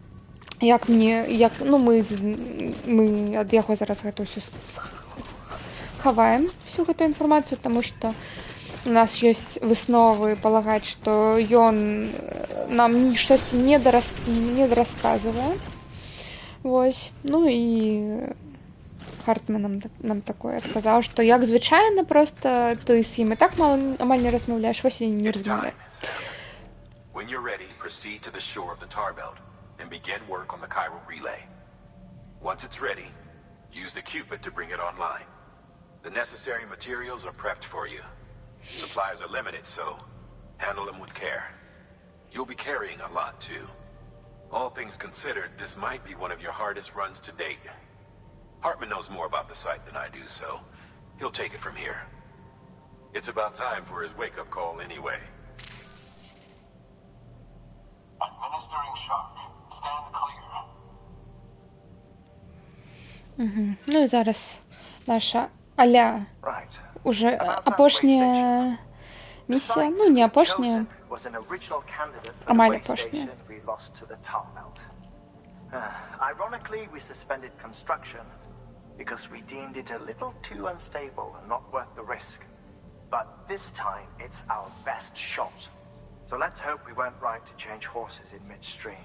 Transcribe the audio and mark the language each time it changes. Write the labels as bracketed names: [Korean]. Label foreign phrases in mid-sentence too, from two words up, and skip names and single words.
[Belarusian] Мы ад яго зараз гэта ўсё хаваем, всю гэту інфармацыю, таму што у нас ёсць высновы палагаць, што ён нам штосьці недарасказвае. Вось. Ну, і Хартман нам такое сказаў, што як звычайна, проста ты з ім і так амаль не размаўляеш, вось і не размаўляю. [English] When you're ready, proceed to the shore of the tar belt and begin work on the chiral relay. Once it's ready, use the Cupid to bring it online. The necessary materials are prepped for you. Supplies are limited, so handle them with care. You'll be carrying a lot, too. All things considered, this might be one of your hardest runs to date. Hartman knows more about the site than I do, so he'll take it from here. It's about time for his wake-up call anyway. Administering shock. Stand clear. [Belarusian] Ну і зараз наша аля уже апошняя місія, ну не апошняя, амаль апошняя. [English] Ironically, we suspended construction because we deemed it a little too unstable and not worth the risk. But this time, it's our best shot. So let's hope we weren't right to change horses in midstream.